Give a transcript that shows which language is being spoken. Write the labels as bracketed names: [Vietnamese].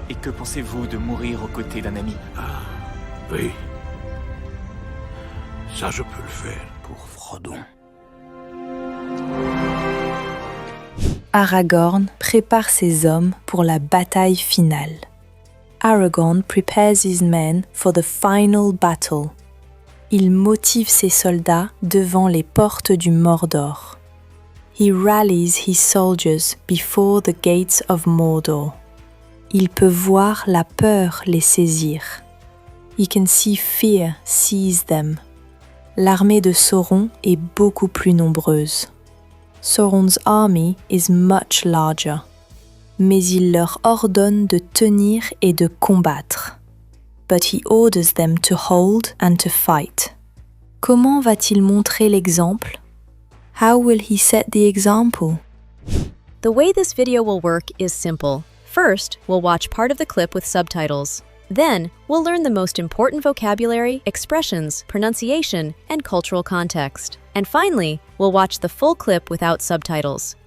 [French] Et que pensez-vous de mourir aux côtés d'un ami? Ah, oui. Ça, je peux le faire pour Frodo. Aragorn prépare ses hommes pour la bataille finale. [English] Aragorn prepares his men for the final battle. [French] Il motive ses soldats devant les portes du Mordor. [English] He rallies his soldiers before the gates of Mordor. [French] Il peut voir la peur les saisir. [English] He can see fear seize them. [French] L'armée de Sauron est beaucoup plus nombreuse. [English] Sauron's army is much larger. [French] Mais il leur ordonne de tenir et de combattre. [English] But he orders them to hold and to fight. [French] Comment va-t-il montrer l'exemple? [English] How will he set the example? The way this video will work is simple. First, we'll watch part of the clip with subtitles. Then, we'll learn the most important vocabulary, expressions, pronunciation, and cultural context. And finally, we'll watch the full clip without subtitles.